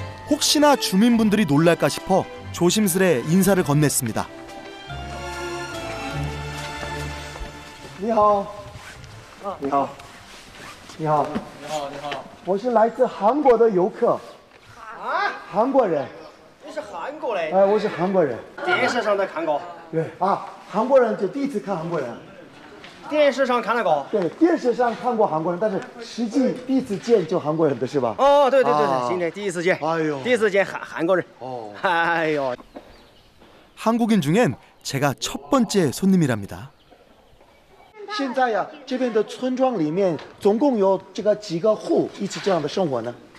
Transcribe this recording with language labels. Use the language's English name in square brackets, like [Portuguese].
[Korean] 혹시나 주민분들이 놀랄까 싶어 조심스레 인사를 건넸습니다. [Chinese] 你好，你好，你好，我是来自韩国的游客。韩国人。你是韩国的？我是韩国人。电视上都看过。对韩国人就第一次看韩国人。电视上看那个。对，电视上看过韩国人，但是实际第一次见就韩国人的是吧？对，今天第一次见。第一次见韩国人。哎呦。 [Korean] 한국인 중엔 제가 첫 번째 손님이랍니다. [Chinese] 现在呀，这边的村庄里面总共有这个几个户一起这样的生活呢？